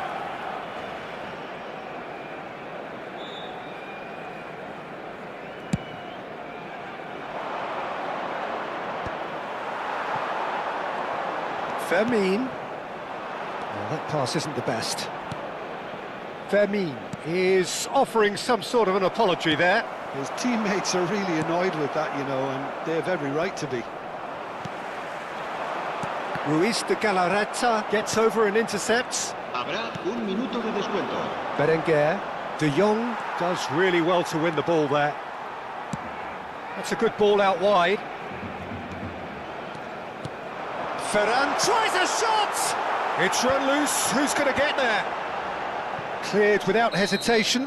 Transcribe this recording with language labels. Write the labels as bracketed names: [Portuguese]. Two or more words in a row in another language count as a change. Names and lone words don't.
[English] Fermin. Oh, that pass isn't the best. Fermin is offering some sort of an apology there. His teammates are really annoyed with that, you know, and they have every right to be. Ruiz de Galarreta gets over and intercepts. [Spanish] Habrá un minuto de descuento. [English] Berenguer. De Jong does really well to win the ball there. That's a good ball out wide. Ferran tries a shot! It's run loose. Who's going to get there? Cleared without hesitation.